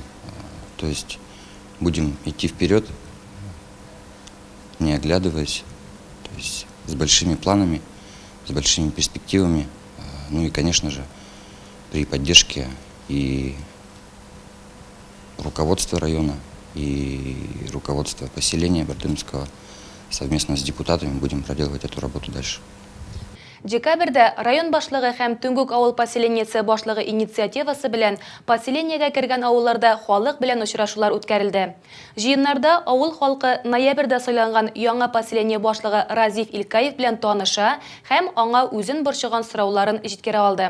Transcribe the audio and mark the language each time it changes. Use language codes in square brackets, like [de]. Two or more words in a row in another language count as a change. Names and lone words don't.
[ru] То есть будем идти вперед, не оглядываясь, то есть с большими планами, с большими перспективами. Ну и, конечно же, при поддержке и руководства района, и руководства поселения Бардымского, совместно с депутатами будем проделывать эту работу дальше. [tt] Декабрьдә район башлыгы һәм Түңгүк авыл поселениесе башлыгы инициативасы белән поселениегә кергән авылларда халык белән очрашулар үткәрелде. Җыеннарда авыл халкы ноябрьдә сайланган яңа поселение башлыгы Разиф Илкаев белән таныша һәм аңа үзен борчыган сорауларын җиткерә алды.